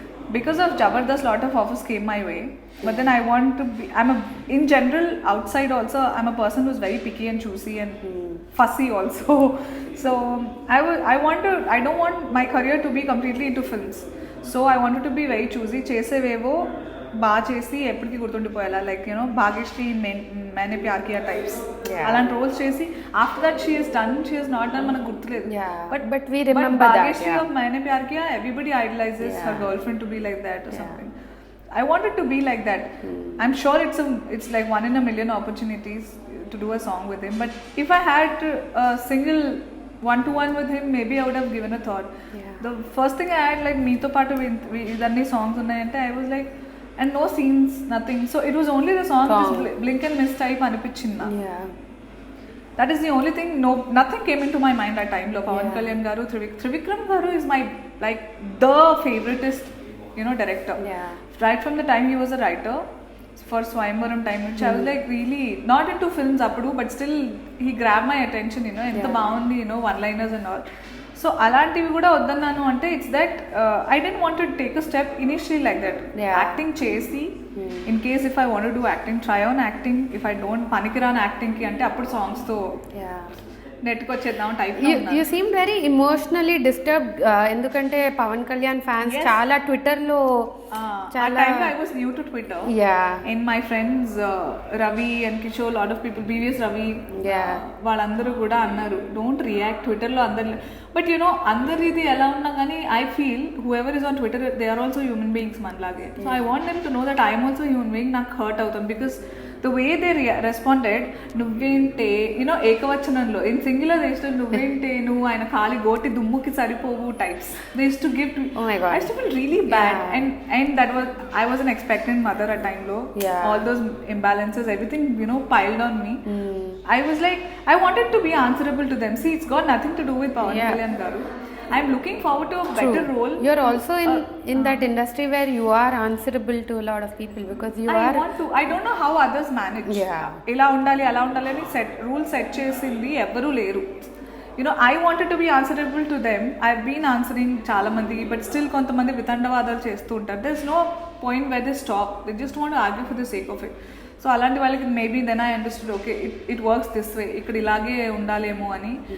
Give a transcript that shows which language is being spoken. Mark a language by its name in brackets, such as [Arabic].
[English] Because of Jabardasth, lot of offers came my way. But then I want to be, in general outside also, I'm a person who's very picky and choosy and fussy also. So I don't want my career to be completely into films. So I wanted to be very choosy. [Telugu] చేసేవేవో బాగా చేసి ఎప్పటికీ గుర్తుండిపోయేలా, like Bhagyashree मैंने प्यार किया types, అలాంటి roles చేసి [English] after that she is done, she is not done, [Telugu] మనకు గుర్తులేదు. [English] But we remember that Bhagyashree of Maine Pyar Kiya, everybody idolizes her girlfriend to be like that or something. I wanted to be like that. I'm sure it's like one in a million opportunities to do a song with him, but if I had a single one-to-one with him, maybe I would have given a thought. The first thing I had, like [Telugu] meeto paatu idanni songs unnayante, [English] I was like, and no scenes, nothing. So it was only the song this blink and miss type [Telugu] anipichinda. [English] That is the only thing. Nothing came into my mind that time lo. Pawan Kalyan garu, Trivikram garu is my, like, the favoritist director. Right from the time he was a writer for Swayamvaram time, which I was like really not into films appudu, but still he grabbed my attention, [Telugu] enta baagundi, [English] one liners and all. So [Telugu] అలాంటివి కూడా వద్దన్నాను అంటే [English] It's that I don't want to take a step initially like that. Acting చేసి in case if I want to do acting, try on acting. If I don't [Telugu] పనికిరాని యాక్టింగ్కి అంటే అప్పుడు సాంగ్స్తో నెట్కి వచ్చేద్దాం type. [English] you seem very emotionally disturbed, [Telugu] ఎందుకంటే [English] Pavan Kalyan fans [Telugu] చాలా ట్విట్టర్లో [English] చాలా. I was new to Twitter. And my friends Ravi and Kishore, lot of people, BVS Ravi, [Telugu] వాళ్ళందరూ కూడా అన్నారు [English] don't react [Telugu] ట్విట్టర్లో అందరు. [English] but you know [Telugu] అందరి ఇది ఎలా ఉన్నా కానీ [English] I feel whoever is on Twitter, they are also human beings [Telugu] మనలాగే. [English] So I want them to know that I am also a human being. [Telugu] నాకు హర్ట్ అవుతాను because [English] the way they responded, [Telugu] నువ్వేంటే you know ఏకవచనంలో, in singular చేసిన నువ్వేంటే నువ్వు ఆయన ఖాళీ గోటి దుమ్ముకి సరిపోవు types. [English] They used to give to, I used to feel really bad. And that was, I was an expectant mother at time lo. All those imbalances, everything, you know, piled on me. I was like, I wanted to be answerable to them. See, it's got nothing to do with Pawan Kalyan garu. I'm looking forward to a better role. You're also in that industry where you are answerable to a lot of people because you are. I don't know how others manage. [Telugu] ఇలా ఉండాలి అలా ఉండాలి అని rules set చేసింది ఎవరూ లేరు. [English] You know, I wanted to be answerable to them. I've been answering [Telugu] చాలా మంది, [English] but still [Telugu] కొంతమంది వితండవాదాలు చేస్తూ ఉంటారు. [English] There's no point where they stop. They just want to argue for the sake of it. So [Telugu] అలాంటి వాళ్ళకి [English] maybe then I understood okay it works this way, [Telugu] ఇక్కడ ఇలాగే ఉండాలేమో అని.